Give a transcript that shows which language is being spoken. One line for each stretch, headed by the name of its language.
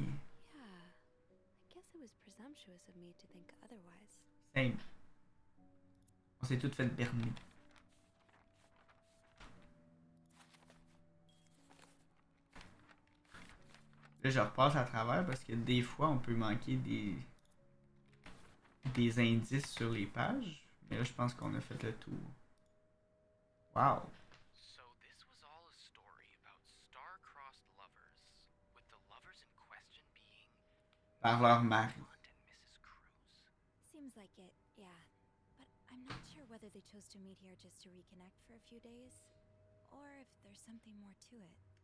English: I guess it was presumptuous of me to think otherwise. Same.
French: On s'est toutes fait berner. Là, je repasse à travers parce que des fois, on peut manquer des indices sur les pages. Mais là, je pense qu'on a fait le tour. Wow.
English: So this was all a story about star-crossed lovers, with the lovers in question being
French: Par leur mari.
English: Blunt and Mrs. Cruz. Seems like it, yeah. But I'm not sure whether they chose to meet here just to reconnect for a few days, or if there's something more to it.